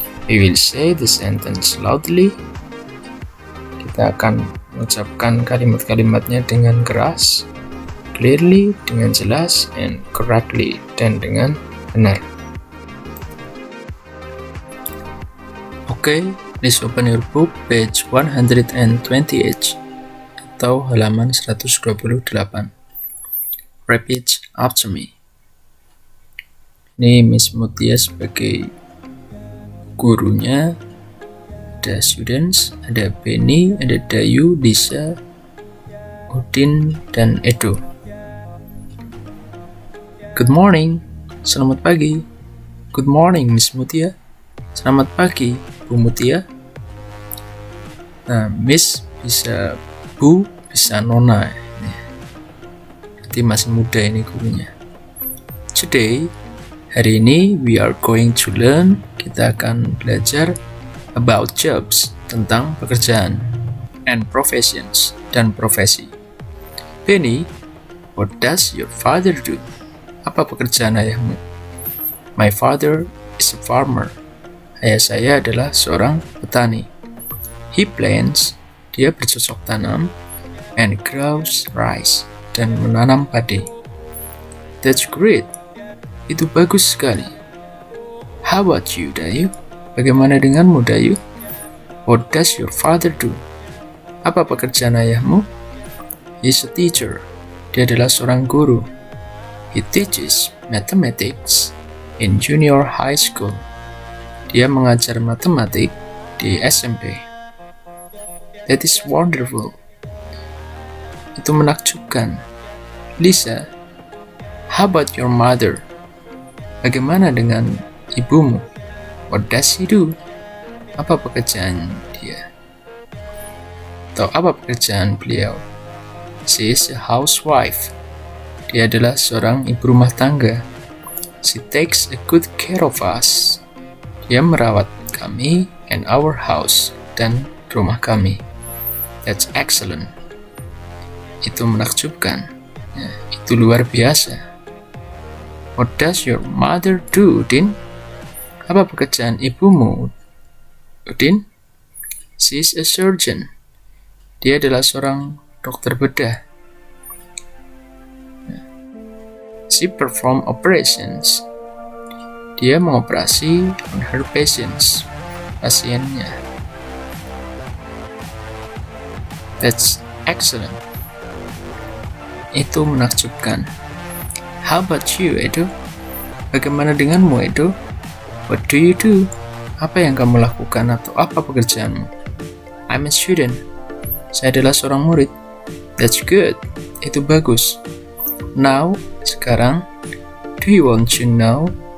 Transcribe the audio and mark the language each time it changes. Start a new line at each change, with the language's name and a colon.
English: We will say the sentence loudly.
Indonesian: Kita akan mengucapkan kalimat-kalimatnya dengan keras,
English: clearly,
Indonesian: dengan jelas,
English: and correctly,
Indonesian: dan dengan benar.
English: Okay, please open your book, page 128
Indonesian: atau halaman 128.
English: Repeat after me.
Indonesian: Ini Miss Mutia sebagai gurunya. Ada students, ada Benny, ada Dayu, Lisa, Udin, dan Edo.
English: Good morning,
Indonesian: selamat pagi.
English: Good morning, Miss Mutia.
Indonesian: Selamat pagi, Bu Mutia. Nah, Miss bisa Bu, bisa Nona. Berarti masih muda ini gurunya.
English: Today,
Indonesian: hari ini,
English: we are going to learn.
Indonesian: Kita akan belajar
English: about jobs,
Indonesian: tentang pekerjaan,
English: and professions,
Indonesian: dan profesi.
English: Benny, what does your father do?
Indonesian: Apa pekerjaan ayahmu?
English: My father is a farmer.
Indonesian: Ayah saya adalah seorang petani.
English: He plants,
Indonesian: dia bercocok tanam,
English: and grows rice,
Indonesian: dan menanam padi.
English: That's great.
Indonesian: Itu bagus sekali.
English: How about you, Dayu?
Indonesian: Bagaimana denganmu, Dayu?
English: What does your father do?
Indonesian: Apa pekerjaan ayahmu?
English: He's a teacher.
Indonesian: Dia adalah seorang guru.
English: He teaches mathematics in junior high school.
Indonesian: Dia mengajar matematik di SMP.
English: That is wonderful.
Indonesian: Itu menakjubkan.
English: Lisa, how about your mother?
Indonesian: Bagaimana dengan ibumu?
English: What does he do?
Indonesian: Apa pekerjaan dia? Atau apa pekerjaan beliau?
English: She is a housewife.
Indonesian: Dia adalah seorang ibu rumah tangga.
English: She takes a good care of us.
Indonesian: Dia merawat kami
English: and our house,
Indonesian: dan rumah kami.
English: That's excellent.
Indonesian: Itu menakjubkan. Ya, itu luar biasa.
English: What does your mother do, Udin?
Indonesian: Apa pekerjaan ibumu, Udin?
English: She is a surgeon.
Indonesian: Dia adalah seorang dokter bedah.
English: She perform operations.
Indonesian: Dia mengoperasi
English: on her patients,
Indonesian: pasiennya.
English: That's excellent.
Indonesian: Itu menakjubkan.
English: How about you, Edo?
Indonesian: Bagaimana denganmu, Edo?
English: What do you do?
Indonesian: Apa yang kamu lakukan atau apa pekerjaanmu?
English: I'm a student.
Indonesian: Saya adalah seorang murid.
English: That's good.
Indonesian: Itu bagus.
English: Now,
Indonesian: sekarang,
English: do you want to know?